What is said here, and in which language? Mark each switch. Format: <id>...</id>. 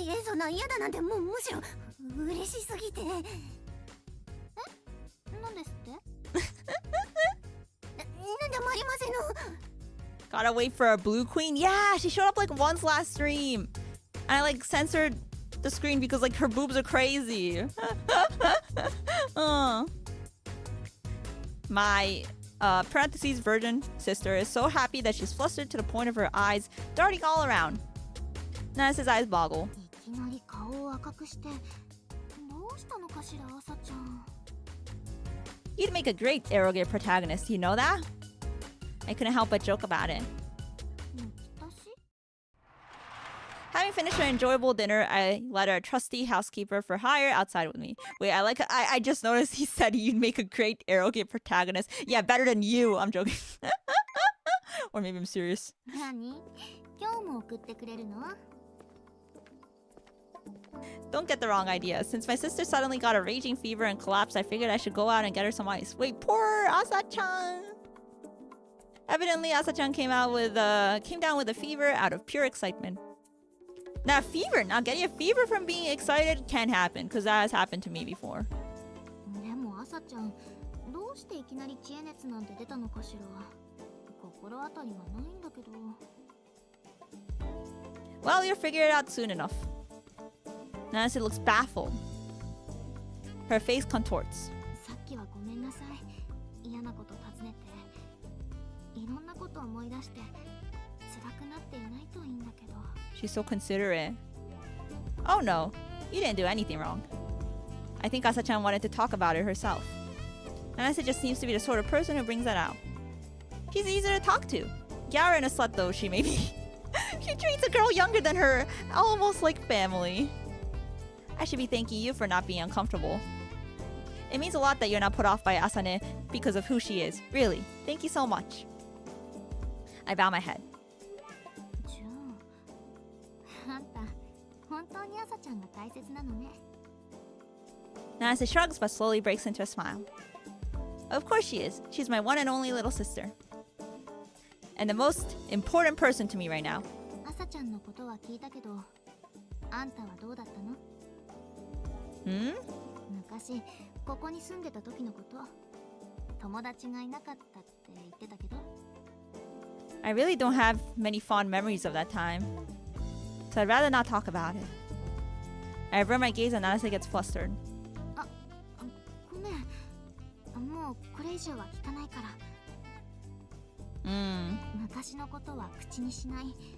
<ja>いえ、そんな嫌だなんてむしろ嬉しすぎて。なんですって？なんでもありませんの。</ja> <en>Gotta wait for a blue queen. Yeah, she showed up like once last stream. And I like censored the screen because like her boobs are crazy. My parentheses virgin sister is so happy that she's flustered to the point of her eyes darting all around. Nanase's eyes boggle.</en> <ja>いきなり顔を赤くしてどうしたのかしら、朝ちゃん。</ja> <en>You'd make a great arrogant protagonist, you know that? I couldn't help but joke about it.</en> <ja>抜き足し？</ja> <en>Having finished an enjoyable dinner, I let our trusty housekeeper for hire outside with me. Wait, I just noticed he said you'd make a great arrogant protagonist. Yeah, better than you. I'm joking. Or maybe I'm serious.</en> <ja>何？今日も送ってくれるの？</ja> <en>Don't get the wrong idea. Since my sister suddenly got a raging fever and collapsed, I figured I should go out and get her some ice. Wait, poor Asa-chan. Evidently, Asa-chan came down with a fever out of pure excitement. Now, getting a fever from being excited can happen, because that has happened to me before.</en> <ja>でも朝ちゃん、どうしていきなり知恵熱なんて出たのかしら。心当たりはないんだけど。</ja> <en>Well, you'll figure it out soon enough. Nanase looks baffled. Her face contorts.</en> <ja>さっきはごめんなさい。嫌なこと尋ねて、いろんなこと思い出して辛くなっていないといいんだけど。</ja> <en>She's so considerate. Oh no, you didn't do anything wrong. I think Asa-chan wanted to talk about it herself. Nanase just seems to be the sort of person who brings that out. She's easy to talk to. Gyara and a slut though she may be. She treats a girl younger than her almost like family. I should be thanking you for not being uncomfortable. It means a lot that you're not put off by Asane because of who she is. Really, thank you so much. I bow my head.</en> <ja>ジュン、あんた、本当に朝ちゃんが大切なのね。</ja> <en>Nanase shrugs but slowly breaks into a smile. Of course she is. She's my one and only little sister. And the most important person to me right now.</en> <ja>朝ちゃんのことは聞いたけど、あんたはどうだったの？昔、ここに住んでた時のこと、友達がいなかったって言ってたけど。</ja> <en>I really don't have many fond memories of that time, so I'd rather not talk about it. I avert my gaze and Nanase gets flustered.</en> <ja>ごめん。もうこれ以上は聞かないから。昔のことは口にしない。</ja>